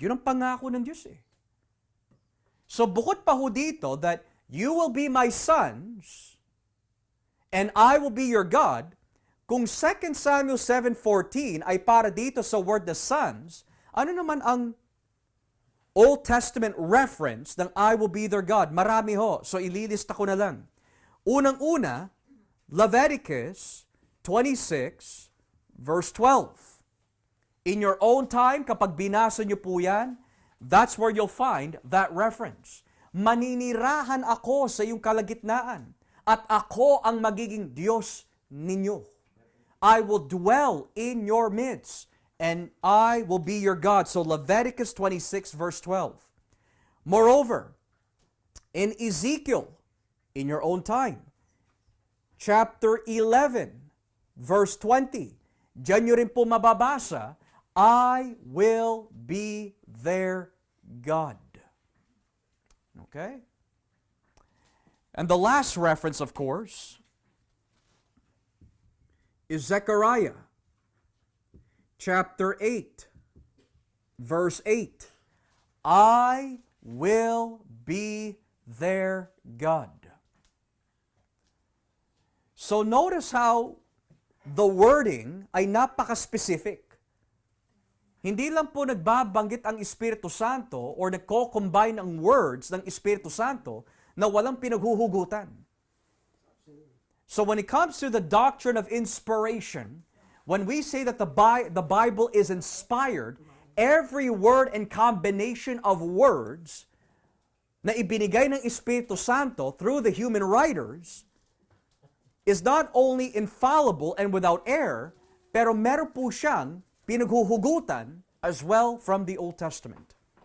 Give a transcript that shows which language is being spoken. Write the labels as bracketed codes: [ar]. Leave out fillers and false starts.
[tl] Yun ang pangako ng Diyos So bukod pa ho dito [en] that you will be my sons and I will be your God, [tl] kung 2 Samuel 7:14 ay para dito sa word the sons, ano naman ang Old Testament reference ng [en] I will be their God? [tl] Marami ho. So ililista ko na lang. Unang-una, Leviticus 26 verse 12. [en] In your own time, [tl] kapag binasa niyo po yan, [en] that's where you'll find that reference. [tl] Maninirahan ako sa iyong kalagitnaan at ako ang magiging Diyos ninyo. [en] I will dwell in your midst, and I will be your God. So Leviticus 26 verse 12. Moreover, in Ezekiel, in your own time, chapter 11, verse 20, [tl] diyan nyo rin po mababasa, [en] I will be their God. Okay? And the last reference, of course, is Zechariah chapter 8, verse 8. I will be their God. So notice how the wording [tl] ay napaka-specific. Hindi lang po nagbabanggit ang Espiritu Santo or nagko-combine ang words ng Espiritu Santo na walang pinaghuhugutan. [en] So when it comes to the doctrine of inspiration, when we say that the Bible is inspired, every word and combination of words [tl] na ibinigay ng Espiritu Santo [en] through the human writers is not only infallible and without error, [tl] pero meron po siyang pinaghuhugutan [en] as well from the Old Testament.